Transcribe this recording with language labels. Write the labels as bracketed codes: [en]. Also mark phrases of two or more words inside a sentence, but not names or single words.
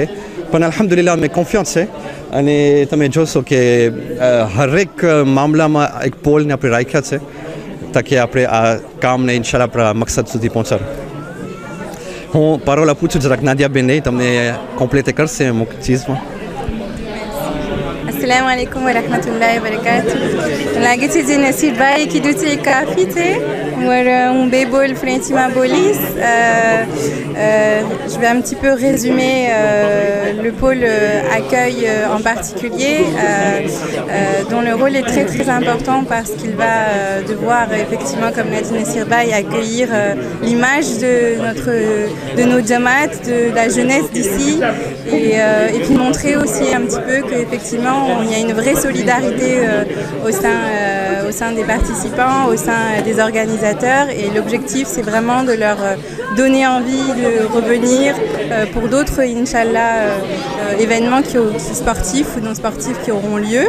[gu] પણ અલ્હમ્દુલિલ્લાહ અમે કોન્ફિડન્સ છે અને તમે જોશો કે હરેક મામલામાં એક પોલને આપણે રાખ્યા છે તાકે આપણે આ કામને ઇન્શાલ્લાહ આપણા મકસદ સુધી પહોંચાડે. હું પારોલા પૂછું જરાક નાદિયાબેન નહીં તમને કોમ્પ્લેટ કરશે અમુક ચીજમાં. [ar] السلام عليكم ورحمة الله وبركاته. [gu] લાગે છે જે નસીરભાઈ કીધું છે એ કાફી છે. Bebol Frentima Bolis. [fr] Je vais un petit peu résumer le pôle accueil en particulier, dont le rôle est très très important parce qu'il va devoir effectivement, comme l'a dit Nessir Baye, accueillir l'image de nos Jamaat, de la jeunesse d'ici, et puis montrer aussi un petit peu qu'effectivement il y a une vraie solidarité au sein des participants, au sein des organisateurs, et l'objectif c'est vraiment de leur donner envie de revenir pour d'autres, Inch'Allah, événements sportifs ou non sportifs qui auront lieu.